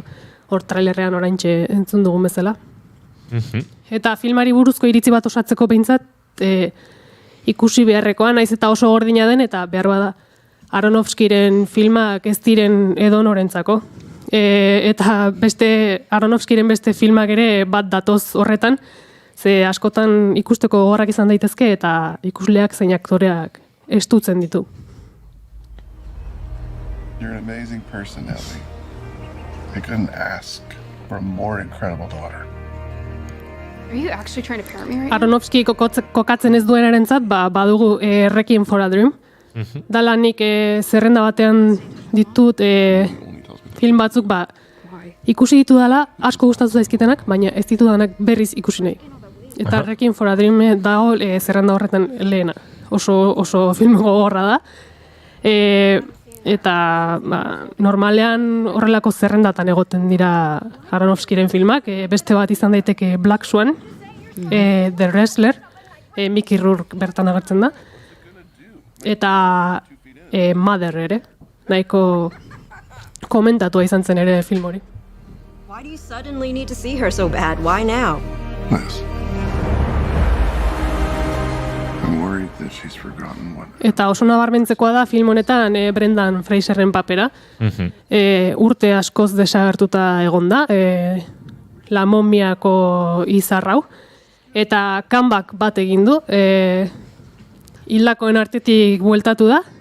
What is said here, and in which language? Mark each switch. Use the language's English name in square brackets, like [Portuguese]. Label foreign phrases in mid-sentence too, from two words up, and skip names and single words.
[Basque] Hor trailerrean oraintxe entzun dugun bezala. Eta filmari buruzko iritzi bat osatzeko behintzat ikusi beharrekoa, naiz eta oso gordina den, eta behar bada Aronofskiren filmak ez diren edonorentzako. Eta Aronofskiren beste filmak ere bat datoz horretan, ze askotan ikusteko gogorrak izan daitezke eta ikusleak zein aktoreak estutzen ditu. [English] You're an amazing person, Ellie. I couldn't ask for a more incredible daughter. Are you actually trying to parent me right now? [Basque] Aronofski kokatzen ez duenarentzat, badugu Requiem for a Dream. Dala nik zerrenda batean ditut film batzuk, ikusi ditu dala, asko gustatu zaizkitenak, baina ez ditu danak berriz ikusi nahi. Eta Requiem for a Dream dago zerrenda horretan lehena. Oso film gogorra da. Eta normalean horrelako zerrendatan egoten dira Aronofskiren filmak, beste bat izan daiteke Black Swan, The Wrestler, Mickey Rourke bertan agertzen da, eta Mother ere, nahiko komentatua izan zen ere film hori. [English] Why do you suddenly need to see her so bad? Why now? Liz. I'm worried that she's forgotten what... [Basque] Eta oso nabarmentzekoa da film honetan Brendan Fraserren papera. Urte askoz desagertuta egon da, La Momiako izarrau. Eta comeback bat egin du, hildakoen artetik bueltatu da.